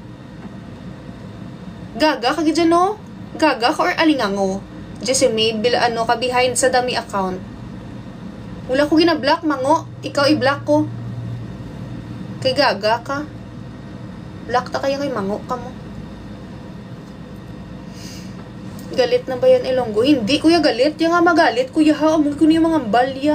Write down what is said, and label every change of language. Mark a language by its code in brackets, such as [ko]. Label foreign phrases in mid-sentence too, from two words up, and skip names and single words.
[hil] Gaga ka gidyan no? Gaga ka or alingango? Jessamine, ka behind sa [en] dummy account. [hil] Wala ko ginablock, mango. Ikaw i-block ko. Kay gaga ka. Block ta kaya kay mango ka mo. [tl] Galit na ba yan, Ilonggo? Hindi, kuya, galit. Yung nga magalit, kuya, ha? Amoy ko na yung mga balya.